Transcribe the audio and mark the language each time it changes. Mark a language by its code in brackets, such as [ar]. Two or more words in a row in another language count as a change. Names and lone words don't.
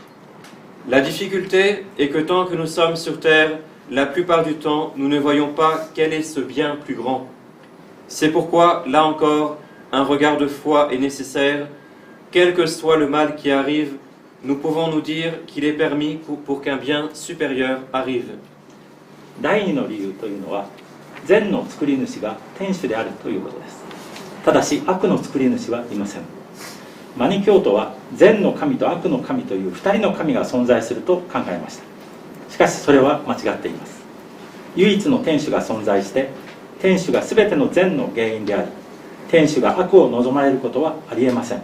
[fr] La difficulté est que tant que nous sommes sur terre, la plupart du temps, nous ne voyons pas quel est ce bien plus grand. C'est pourquoi, là encore, un regard de foi est nécessaire. Quel que soit le mal qui arrive, nous pouvons nous dire qu'il est permis pour qu'un bien supérieur arrive. [ja] 第二の理由というのは、善の作り主が天主であるということです。ただし悪の作り主はいません。マニ教徒は善の神と悪の神という2人の神が存在すると考えました。しかしそれは間違っています。唯一の天主が存在して、天主が全ての善の原因であり、天主が悪を望まれることはありえません。